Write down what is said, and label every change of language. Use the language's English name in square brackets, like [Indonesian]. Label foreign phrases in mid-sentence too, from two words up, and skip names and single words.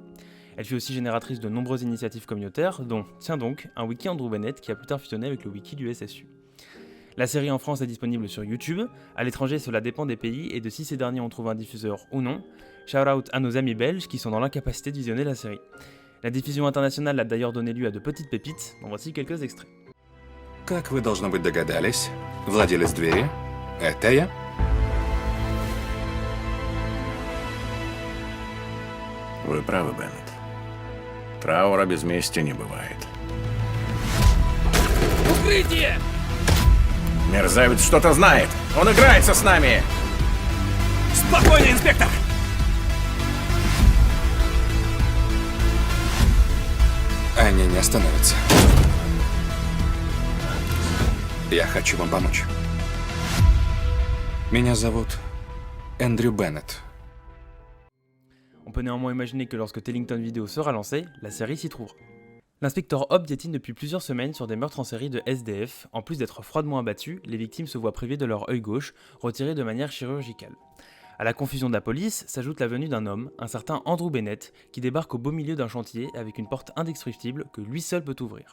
[French] Elle fut aussi génératrice de nombreuses initiatives communautaires, dont, tiens donc, un wiki Andrew Bennett qui a plus tard fusionné avec le wiki du SSU. La série en France est disponible sur YouTube, à l'étranger cela dépend des pays et de si ces derniers ont trouvé un diffuseur ou non. [English] Shout out [French] à nos amis belges qui sont dans l'incapacité de visionner la série. La diffusion internationale a d'ailleurs donné lieu à de petites pépites, dont voici quelques extraits. [Russian] Как вы, должно быть, догадались, владелец двери – это я. Вы правы, Беннет. Траура без мести не бывает. Укрытие! Мерзавец что-то знает! Он играется с нами! Спокойно, инспектор! Они не остановятся. Я хочу вам помочь. Меня зовут Эндрю Беннет. [French] On peut néanmoins imaginer que lorsque Tellington Video sera lancé, la série s'y trouvera. L'inspecteur Hobbs piétine depuis plusieurs semaines sur des meurtres en série de SDF. En plus d'être froidement abattus, les victimes se voient privées de leur œil gauche, retiré de manière chirurgicale. À la confusion de la police s'ajoute la venue d'un homme, un certain Andrew Bennett, qui débarque au beau milieu d'un chantier avec une porte indestructible que lui seul peut ouvrir.